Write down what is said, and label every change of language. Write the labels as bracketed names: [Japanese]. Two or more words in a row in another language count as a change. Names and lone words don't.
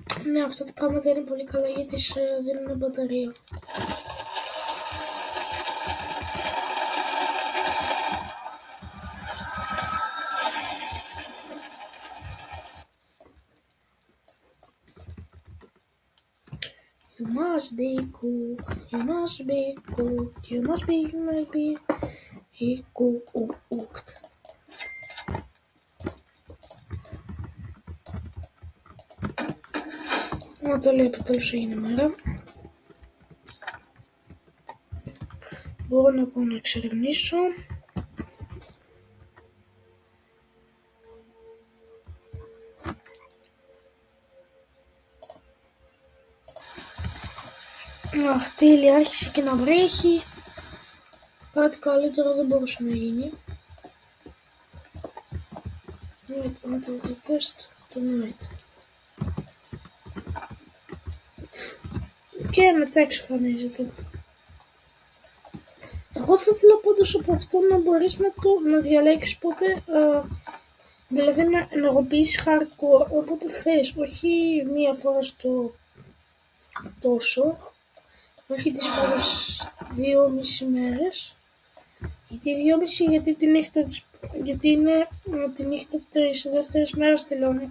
[Greek] Ναι, αυτά τα πράγματα είναι πολύ καλά γιατί σε δίνουν μπαταρία. [English] You must be cooked, you must be cooked, you must be cooked. [Greek] Να το λέει επιτέλους έγινε μέρα. Μπορώ να πω να εξερευνήσω. Αχ, τέλεια, άρχισε και να βρέχει. Κάτι καλύτερο δεν μπορούσε να γίνει. [English] Wait until the test tonight. [Greek] Και μετά εξαφανίζεται. Εγώ θα ήθελα πάντως από αυτό να μπορείς να διαλέξεις πότε, δηλαδή να ενεργοποιήσεις hardcore όποτε θες, όχι μία φορά στο τόσο, όχι τις πρώτες 2,5 μέρες, γιατί 2,5 γιατί τη νύχτα γιατί είναι τη νύχτα της δεύτερης μέρας τελειώνει.